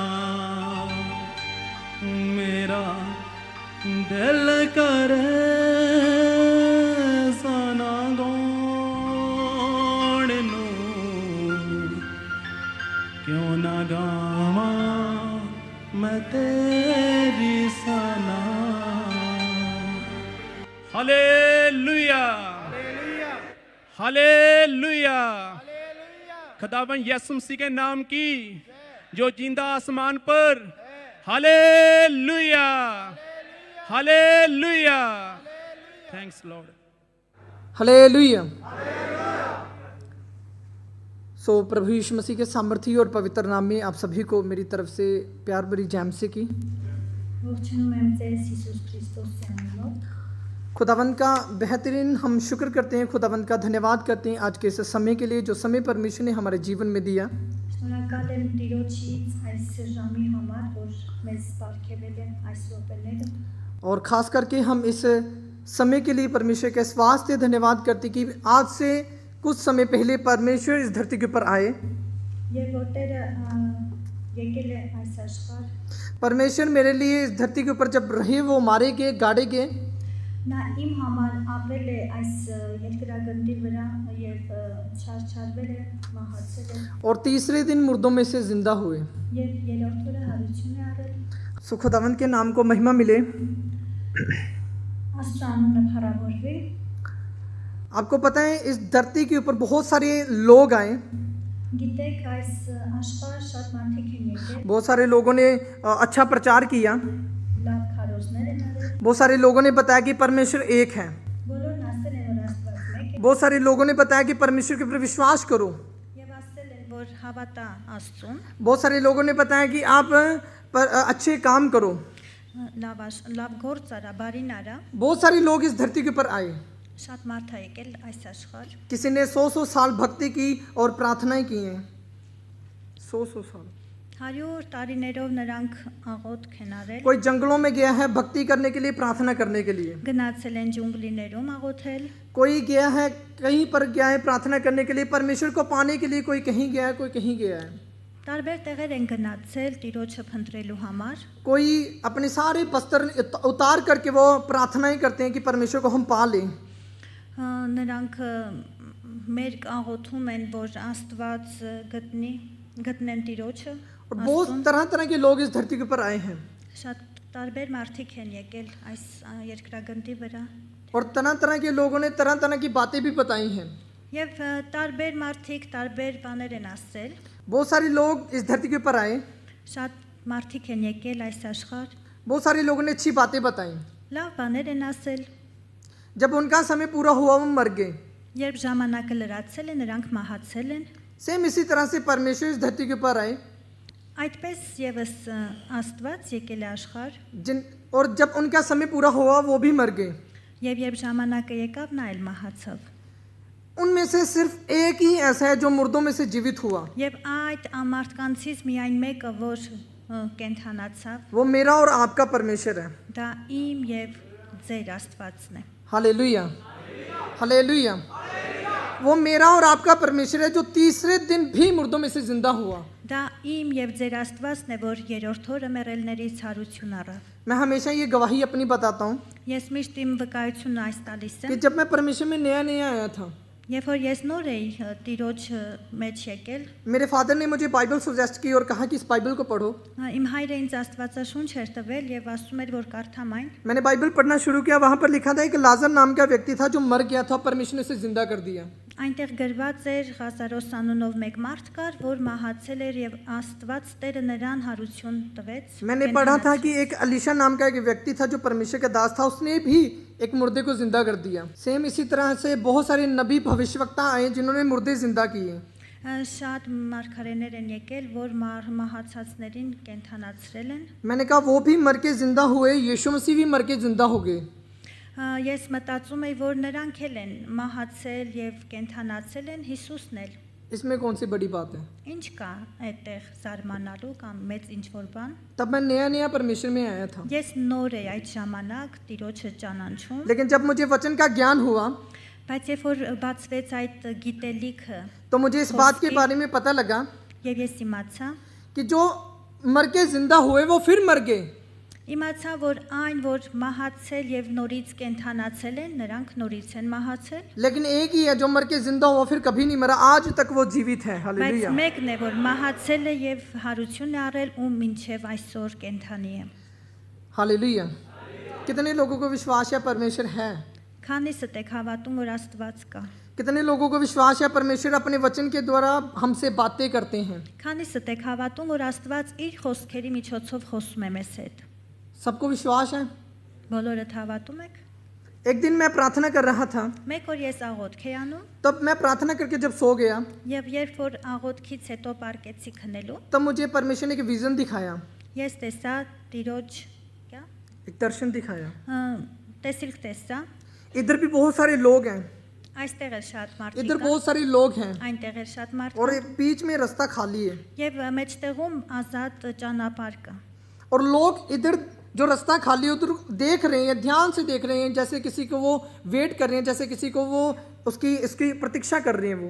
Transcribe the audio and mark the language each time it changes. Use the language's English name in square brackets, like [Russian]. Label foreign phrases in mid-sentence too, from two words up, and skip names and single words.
[Punjabi] ਮੇਰਾ ਦਿਲ ਕਰੇ ਸਨਾ ਗੌਣ ਨੂੰ, ਕਿਉਂ ਨਾ ਗਾਵਾਂ ਮੈਂ ਤੇਰੀ ਸਨਾ। [Hindi] हालेलुया हालेलुया। खुदावन यीशु मसीह के नाम की जो जिंदा आसमान पर। हालेलुया हालेलुया। [English] Thanks Lord. [Hindi] हालेलुया। सो प्रभु यीशु मसीह के सामर्थी और पवित्र नाम में आप सभी को मेरी तरफ से प्यार भरी जैमसी की। खुदावंत का बेहतरीन हम शुक्र करते हैं, खुदावंत का धन्यवाद करते हैं आज के इस समय के लिए जो समय परमेश्वर ने हमारे जीवन में दिया। [Armenian] Շնորհակալ եմ Տիրոջից այս ժամի համար, որ մեզ բարգեւել է այս րոպեները։ [Hindi] और ख़ास करके हम इस समय के लिए परमेश्वर के इस वास्ते धन्यवाद करते कि आज से कुछ समय पहले परमेश्वर इस धरती के ऊपर आए। [Armenian] Եվ որ Տերը եկել է այս աշխարհ, [Hindi] परमेश्वर मेरे लिए इस धरती के ऊपर जब रहे वो मारे गए, गाड़े गए, [Armenian] նա իմ համար ապրել է այս երկրագնդի վրա եւ չարչարվել է, մահացել է [Hindi] और तीसरे दिन मुर्दों में से जिंदा हुए। [Armenian] եւ երրորդ օրը հարություն է առել։ [Hindi] सो खुदावंद के नाम को महिमा मिले। [Armenian] Աստծո անունը փառավորվի։ [Hindi] आपको पता है इस धरती के ऊपर बहुत सारे लोग आए, [Armenian] Գիտեք, այս աշխարհ շատ մարդիկ են եկել, [Hindi] बहुत सारे लोगों ने अच्छा प्रचार किया, [Armenian] լավ քարոզներ են արել, [Hindi] बहुत सारे लोगों ने बताया कि परमेश्वर एक है, [Armenian] բոլորն ասել են, որ Աստված մեկ է [Hindi] बहुत सारे लोगों ने बताया कि परमेश्वर के ऊपर विश्वास करो, [Armenian] եւ ասել են, որ հավատա Աստծուն, [Hindi] बहुत सारे लोगों ने बताया कि आप अच्छे काम करो। [Armenian] լավ գործ արա, բարին արա, [Hindi] बहुत सारे लोग इस धरती के ऊपर आए, [Armenian] շատ մարդ է եկել այս աշխարհ, [Hindi] किसी ने 100 साल भक्ति की और प्रार्थनाएं की हैं। 100 साल [Armenian] 100 տարիներով նրանք աղոթք են արել, [Hindi] कोई जंगलों में गया है भक्ति करने के लिए, प्रार्थना करने के लिए, [Armenian] գնացել են ջունգլիներում աղոթել, [Hindi] कोई गया है कहीं पर गया है प्रार्थना करने के लिए, परमेश्वर को पाने के लिए, कोई कहीं गया है, कोई कहीं गया है, [Armenian] տարբեր տեղեր են գնացել Տիրոջը փնտրելու համար, [Hindi] कोई अपने सारे वस्त्र उतार करके वो प्रार्थनाएं करते हैं कि परमेश्वर को हम पा लें। [Armenian] նրանք մեր աղոթում են, որ Աստված գտնեն Տիրոջը, [Hindi] और बहुत तरह तरह के लोग इस धरती के ऊपर आए हैं [Armenian] շատ տարբեր մարդիկ են եկել այս երկրագնդի վրա [Hindi] और तरह तरह के लोगों ने तरह तरह की बातें भी बताई हैं। [Armenian] եւ տարբեր մարդիկ տարբեր բաներ են ասել, [Hindi] बहुत सारे लोग इस धरती के ऊपर आए, [Armenian] շատ մարդիկ են եկել այս աշխարհ, [Hindi] बहुत सारे लोगों ने अच्छी बातें बताई। [Armenian] լավ բաներ են ասել, [Hindi] जब उनका समय पूरा हुआ वो मर गए। [Armenian] երբ ժամանակը լրացել է, նրանք մահացել են, [Hindi] सेम इसी तरह से परमेश्वर इस धरती के ऊपर आए [Armenian] այդպես եւս Աստված եկել է աշխարհ [Hindi] और जब उनका समय पूरा हुआ वो भी मर गए। [Armenian] եւ երբ ժամանակը եկավ, նա էլ մահացավ [Hindi] उनमें से सिर्फ एक ही ऐसा है जो मुर्दों में से जीवित हुआ, [Armenian] եւ այդ մարդկանցից միայն մեկը, որ կենթանացավ, [Hindi] वो मेरा और आपका परमेश्वर है। [Armenian] դա իմ եւ ձեր Աստվածն է, [Hindi] हालेलुया, हालेलुया। वो मेरा और आपका परमेश्वर है जो तीसरे दिन भी मुर्दों में से जिंदा हुआ। [Armenian] դա իմ եւ ձեր Աստվածն է, որ երրորդ օրը մեռելներից հարություն առավ։ [Hindi] मैं हमेशा ये गवाही अपनी बताता हूँ [Armenian] Ես միշտ իմ վկայությունն այս տալիս [Hindi] कि [Armenian] եմ, [Hindi] जब मैं परमेश्वर में नया नया आया था, [Armenian] երբ որ ես նոր էի Տիրոջ մեջ եկել, [Hindi] मेरे फादर ने मुझे बाइबल सजेस्ट की और कहा कि इस बाइबल को पढ़ो। [Armenian] իմ հայրը ինձ Աստվածաշունչ էր տվել եւ ասում էր, որ կարդամ այն, [Hindi] मैंने बाइबल पढ़ना शुरू किया, वहां पर लिखा था एक लाजर नाम का व्यक्ति था जो मर गया था, परमेश्वर ने उसे जिंदा कर दिया। [Armenian] այնտեղ գրված էր Ղազարոս անունով մեկ մարդ կար, որ մահացել էր եւ Աստված Տերը նրան հարություն տվեց։ [Hindi] मैंने पढ़ा था कि एक अलीशा नाम का एक व्यक्ति था जो परमेश्वर का दास था, उसने भी एक मुर्दे को जिंदा कर दिया। सेम इसी तरह से बहुत सारे नबी भविष्यवक्ता आए जिन्होंने मुर्दे जिंदा किए। [Armenian] Շատ մարգարեներ են եկել, որ մահացածներին կենթանացրել են։ [Hindi] मैंने कहा वो भी मर के जिंदा हुए, यीशु मसीह भी मर के जिंदा हो गए। [Armenian] Ես մտածում եի, որ նրանք էլ են մահացել եւ կենթանացել են, Հիսուսն էլ։ [Hindi] इसमें कौन सी बड़ी बात है? [Armenian] Ինչ կա այդտեղ զարմանալու կամ մեծ ինչ-որ բան։ [Hindi] तब मैं नया नया परमेश्वर में आया था, [Armenian] Ես նոր էի այդ ժամանակ Տիրոջը ճանաչում, [Hindi] लेकिन जब मुझे वचन का ज्ञान हुआ [Armenian] բայց երբ որ բացվեց այդ գիտելիքը [Hindi] तो मुझे इस बात के बारे में पता लगा [Armenian] եւ ես իմացա, [Hindi] कि जो मर के जिंदा हुए वो फिर मर गए, [Armenian] իմացա, որ այն, որ մահացել եւ նորից կենթանացել են, նրանք նորից են մահացել, [Hindi] लेकिन एक ही है जो मर के जिंदा हुआ फिर कभी नहीं मरा, आज तक वो जीवित है। [Armenian] բայց [Hindi] हालेलुया, [Armenian] մեկն է, որ մահացել է եւ հարություն է առել ու մինչեւ այսօր կենթանի է։ [Hindi] हालेलुया। कितने लोगों को विश्वास है परमेश्वर है? [Armenian] Քանիսդ եք հավատում, որ Աստված կա։ [Hindi] कितने लोगों को विश्वास है परमेश्वर अपने वचन के द्वारा हमसे बातें करते हैं? [Armenian] Քանիսդ եք հավատում, որ Աստված իր խոսքերի միջոցով խոսում է մեզ հետ։ [Hindi] सबको विश्वास है। [Armenian] Բոլորդ հավատում եք։ [Hindi] एक दिन मैं प्रार्थना कर रहा था, [Armenian] Մեկ օր ես աղոթք էի անում, [Hindi] तब मैं प्रार्थना करके जब सो गया [Armenian] եւ երբ որ աղոթքից հետո պարկեցի քնելու, [Hindi] तब मुझे परमेश्वर ने एक विजन दिखाया, [Armenian] ես տեսա Տիրոջ, [Hindi] क्या? एक दर्शन दिखाया। [Armenian] տեսիլք տեսա, [Hindi] इधर भी बहुत सारे लोग हैं, [Armenian] Այստեղ էլ շատ [Hindi] इधर [Armenian] մարդիկ կան, [Hindi] बहुत सारे लोग हैं [Armenian] այնտեղ էլ շատ մարդ [Hindi] और [Armenian] կան, [Hindi] ये बीच में रास्ता खाली है [Armenian] եւ մեջտեղում ազատ ճանապարհ կա։ [Hindi] और लोग इधर जो रास्ता खाली है उधर देख रहे हैं, ध्यान से देख रहे हैं, जैसे किसी को वो वेट कर रहे हैं, जैसे किसी को वो इसकी प्रतीक्षा कर रहे हैं वो।